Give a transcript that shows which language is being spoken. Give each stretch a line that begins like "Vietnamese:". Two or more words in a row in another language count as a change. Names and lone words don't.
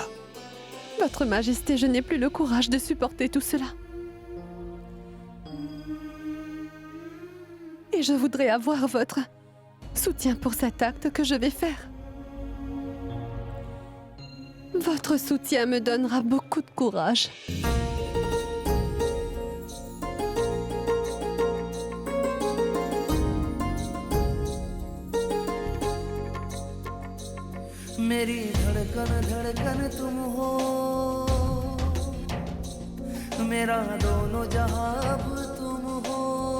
French: Votre Majesté, je n'ai plus le courage de supporter tout cela. Et je voudrais avoir votre soutien pour cet acte que je vais faire. Votre soutien me donnera beaucoup de courage.
Hindi: मेरी धड़कन धड़कन तुम हो, मेरा दोनों जहां अब तुम हो।